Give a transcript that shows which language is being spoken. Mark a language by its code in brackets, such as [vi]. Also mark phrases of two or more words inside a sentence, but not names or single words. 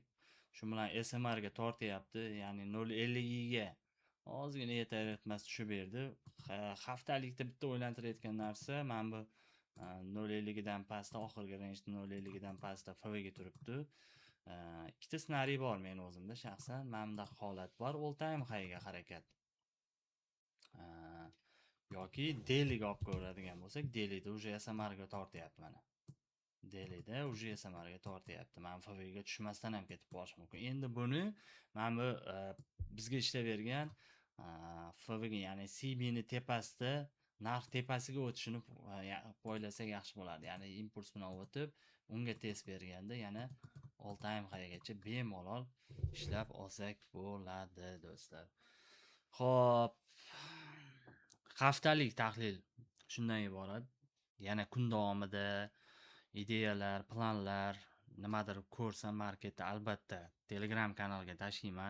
[uz] Shu bilan SMR ga tortyapti, ya'ni 0.50 ga ozgina yetar-etmas tushib berdi. Haftalikda bitta o'ylantirayotgan narsa, mana bu 0.50 dan pastda, oxirgi range 0.50 dan pastda FV'ga turibdi. Ikkita ssenariy bor men o'zimda shaxsan. Mana bunday holat bor, [en] all time high'ga harakat. [uz] Yoki daily'ga olib ko'radigan bo'lsak, daily'da уже SMR ga tortyapti mana. Daily'da уже SMR ga tortyapti. Mana FV'ga tushmasdan ham ketib borish mumkin. Endi buni mana bu bizga ishlab bergan FV'ga, ya'ni CB ni tepasida narx tepasiga o'tishini poylasak yaxshi bo'lardi. Ya'ni impuls bilan o'tib, unga test berganda yana [en] all time high'gacha [uz] bemalol ishlab olsak bo'ladi do'stlar. Xo'p, haftalik tahlil shundan iborat. Yana kun davomida ideyalar, planlar, nimadir ko'rsam marketda albatta Telegram kanaliga tashlayman.